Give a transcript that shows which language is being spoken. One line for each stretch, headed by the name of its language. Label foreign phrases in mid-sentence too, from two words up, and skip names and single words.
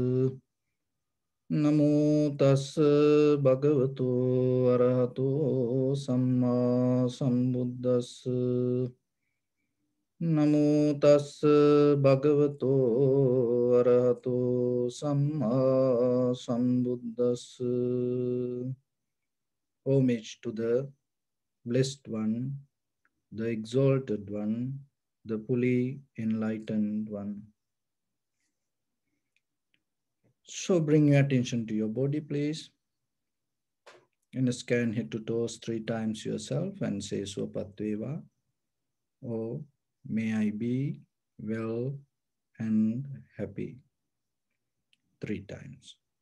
Pali: Namo tas bhagavato arahato samma sambuddhas. Namo tas bhagavato arahato samma sambuddhas.
English: Homage to the Blessed One, the Exalted One, the fully enlightened One. So bring your attention to your body, please. And scan head to toes 3 times yourself and say Sopatveva, or may I be well and happy 3 times.